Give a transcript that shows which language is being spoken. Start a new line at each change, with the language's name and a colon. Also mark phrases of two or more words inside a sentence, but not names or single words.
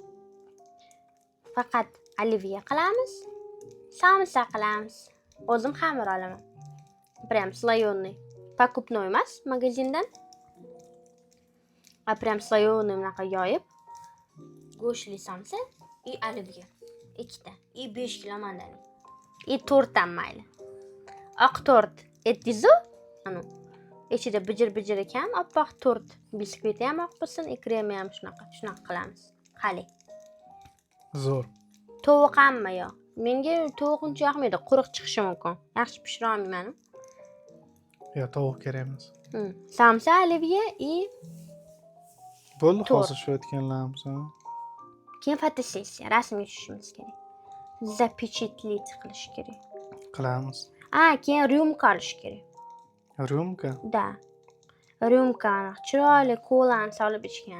Uzbek: Faqat olivye qilamiz, samsa qilamiz. O'zim xamir olaman.
Russian: Прям слоёный.
Uzbek: Покупной emas, magazindan.
Russian: Прям слоёный
Uzbek: bunaqa yoyib, go'shtli somsa
Russian: и оливье.
Uzbek: Ikkita. И 5 kilo mandalin. И to'rt ham mayli. Oq to'rt aytdingiz-ku? Ana. Ichida bijir ekan, oppoq to'rt. Biskviti ham oq bo'lsin, kremi ham shunaqa qilamiz. Qali. Zo'r. Tovuq hamma yo'q. Menga tovuq uncha yoqmaydi, quruq chiqishi mumkin. Yaxshi pishira olmayman. Yo, tovuq kerak emas. Samsa,
Russian: оливье и
Uzbek: Bo'ldi, To'rt. hozir shu aytganlarimiz. keyin fotosessiya, rasmga tushishimiz kerak. Запечатлеть qilish kerak. Qilamiz. Keyin ryumka olish kerak. Ryumka. Da. Ryumka chiroyli kolani solib ichgan.